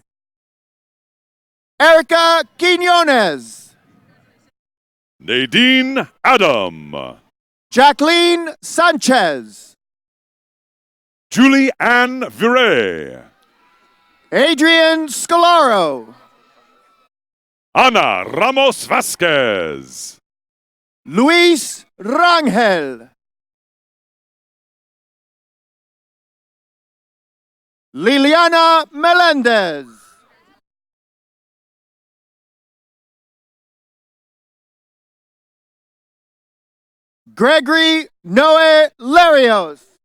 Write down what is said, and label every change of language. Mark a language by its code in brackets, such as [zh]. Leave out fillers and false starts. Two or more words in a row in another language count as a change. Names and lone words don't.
[en] Erica Quinones. Nadine Adam. Jacqueline Sanchez. Julie Ann Viray. Adrian Scalaro. Ana Ramos Vasquez. Luis Rangel. Liliana Melendez. Gregory Noe Larios.